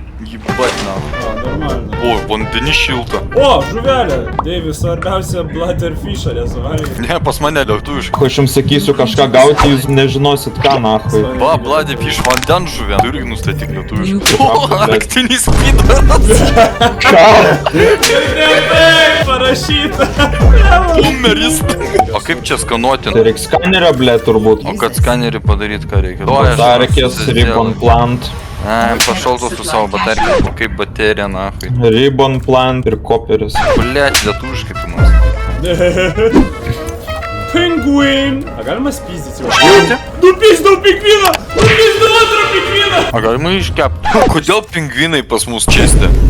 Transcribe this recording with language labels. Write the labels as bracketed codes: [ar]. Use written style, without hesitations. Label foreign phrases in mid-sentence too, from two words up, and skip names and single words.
[ru] Ебать нахуй. Нормально. О, [lt] vandeni šilta. О, žuvelė! Deivis, svarbiausia Bladderfish'ą nesuvalgė. Ne, pas mane lietuviškai. Aš jums sakysiu kažką gauti, jūs nežinosit ką, nahui. Va, Bladderfish vandens žuvė. Tu irgi nustatyk lietuviškai. O, blad. naktinis pidaras. Ką? Taip, parašyta. Numeris. O kaip čia skanuoti? Tai reikia skanerio, ble, turbūt. O kad skanerį padaryt, ką reikia? Dar reikės ribbon plant. Пошел тут su savo baterija, kaip baterija, nahai. Ribbon plant ir koperis. Блять, lietuviškai tu mums. Penguin. A galima spyzdyti jau? Nupizdau pingviną! Nupizdau antrą pingviną! A galima iškepti? Kodėl pingvinai pas mus česti?